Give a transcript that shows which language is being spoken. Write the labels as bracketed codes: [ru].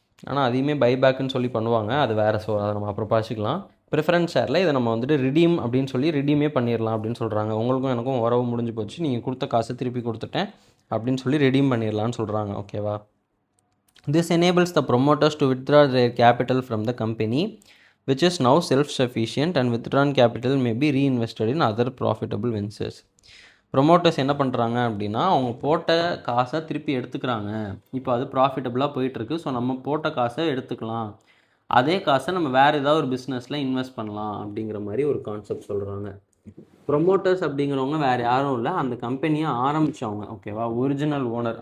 [ta] ஆனால் அதையுமே பைபேக்குன்னு சொல்லி பண்ணுவாங்க, அது வேறு. ஸோ அதை நம்ம அப்புறம் பார்த்துக்கலாம். ப்ரிஃபரன்ஸ் ஷேரில் இதை நம்ம வந்துட்டு ரிடீம் அப்படின்னு சொல்லி ரிடீமே பண்ணிடலாம் அப்படின்னு சொல்கிறாங்க. உங்களுக்கும் எனக்கும் உறவு முடிஞ்சு போச்சு, நீங்கள் கொடுத்த காசை திருப்பி கொடுத்துட்டேன் அப்படின்னு சொல்லி ரிடீம் பண்ணிடலான்னு சொல்கிறாங்க. ஓகேவா? [en] This enables the promoters to withdraw their capital from the company, which is now self-sufficient, and withdrawn capital may be reinvested in other profitable ventures. [ta] Promoters என்ன பண்ணுறாங்க அப்படின்னா, அவங்க போட்ட காசை திருப்பி எடுத்துக்கிறாங்க. இப்போ அது ப்ராஃபிட்டபுளாக போயிட்டுருக்கு, ஸோ நம்ம போட்ட காசை எடுத்துக்கலாம், அதே காசை நம்ம வேறு ஏதாவது ஒரு பிஸ்னஸில் இன்வெஸ்ட் பண்ணலாம் அப்படிங்கிற மாதிரி ஒரு கான்செப்ட் சொல்கிறாங்க. ப்ரொமோட்டர்ஸ் அப்படிங்கிறவங்க வேறு யாரும் இல்லை, அந்த கம்பெனியை ஆரம்பித்தவங்க. ஓகேவா? Original owner.